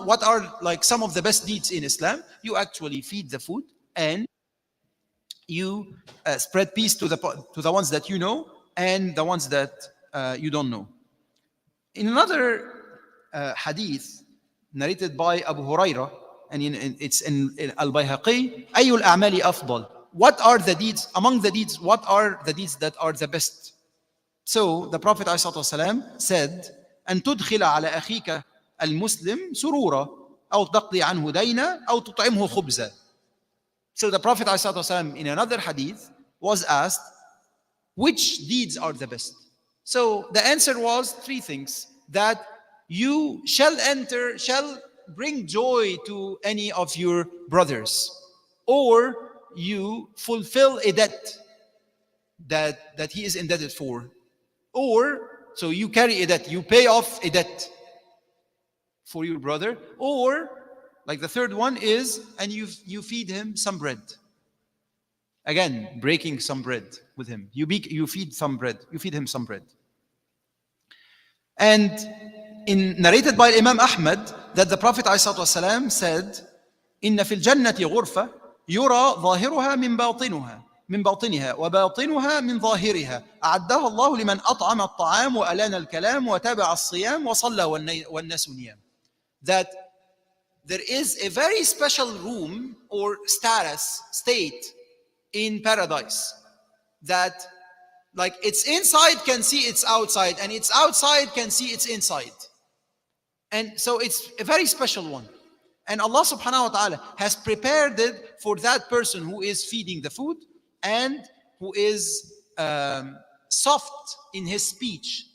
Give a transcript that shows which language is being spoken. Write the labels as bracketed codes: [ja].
[en] What are like some of the best deeds in Islam? You actually feed the food, and you spread peace to the ones that you know and the ones that you don't know. In another hadith narrated by Abu Huraira, and it's in Al-Bayhaqi, [ar] Ayyul a'mali afdal. [en] What are the deeds among the deeds? What are the deeds that are the best? So the Prophet ﷺ said, [ar] أن تدخل على أخيك المسلم سرورا أو تقضي عنه دينا أو تطعمه خبزا. [en] So the Prophet ﷺ in another hadith was asked, which deeds are the best? So the answer was three things: that you shall bring joy to any of your brothers, or you fulfill a debt that he is indebted for, or so you carry a debt, you pay off a debt for your brother, or like the third one is, and you feed him some bread. Again, breaking some bread with him. You feed some bread. You feed him some bread. And narrated by Imam Ahmad that the Prophet ﷺ said, [ar] إن في الجنة غرفة يرى ظاهرها من باطنها وباطنها من ظاهرها أعدها الله لمن أطعم الطعام وألان الكلام وتابع الصيام وصلى والناس نيام. [en] That there is a very special room or state in paradise, that like its inside can see its outside, and its outside can see its inside. And so it's a very special one. And Allah subhanahu wa ta'ala has prepared it for that person who is feeding the food and who is soft in his speech.